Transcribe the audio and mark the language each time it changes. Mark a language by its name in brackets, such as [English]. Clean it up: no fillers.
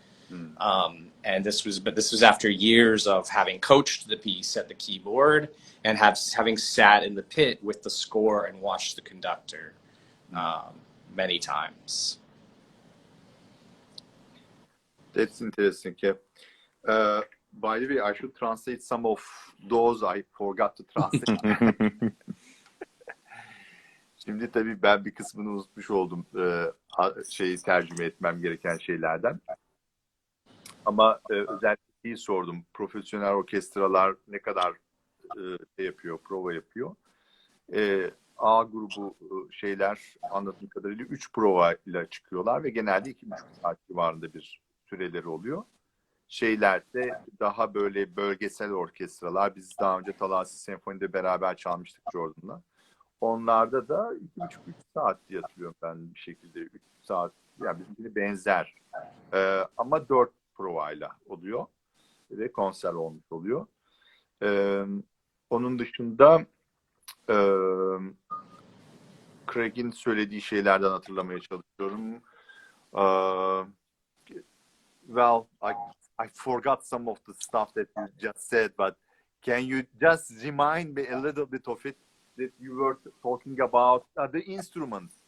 [English] And this was after years of having coached the piece at the keyboard and having sat in the pit with the score and watched the conductor many times. That's interesting. Yeah. By the way, I should translate some of those I forgot to translate. [Turkish] Şimdi tabii ben bir kısmını unutmuş oldum tercüme etmem gereken şeylerden. Ama özellikle sordum. Profesyonel orkestralar ne kadar prova yapıyor. A grubu anladığım kadarıyla 3 prova ile çıkıyorlar ve genelde 2,5 saat civarında bir süreleri oluyor. Şeylerde daha böyle bölgesel orkestralar, biz daha önce Talassi Senfoni'de beraber çalmıştık Jordan'la. Onlarda da 2,5-3 saat diye hatırlıyorum ben bir şekilde. 3 saat, yani birbirine benzer. Ama 4 provayla oluyor ve konser olmuş oluyor. Onun dışında Creg'in söylediği şeylerden hatırlamaya çalışıyorum. [English] Well, I forgot some of the stuff that you just said, but can you just remind me a little bit of it that you were talking about the instruments?